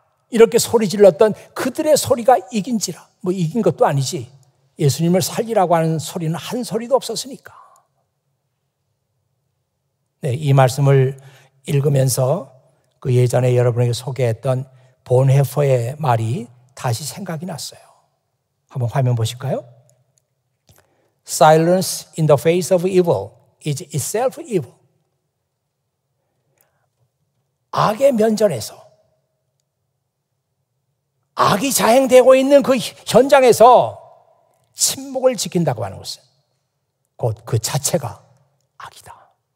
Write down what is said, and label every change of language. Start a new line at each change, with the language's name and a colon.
Korean: 이렇게 소리 질렀던 그들의 소리가 이긴지라. 뭐 이긴 것도 아니지. 예수님을 살리라고 하는 소리는 한 소리도 없었으니까. 네, 이 말씀을 읽으면서 그 예전에 여러분에게 소개했던 본헤퍼의 말이 다시 생각이 났어요. 한번 화면 보실까요?
English: Silence in the face of evil is itself evil.
Korean: 악의 면전에서, 악이 자행되고 있는 그 현장에서 침묵을 지킨다고 하는 것은 곧 그 자체가 악이다.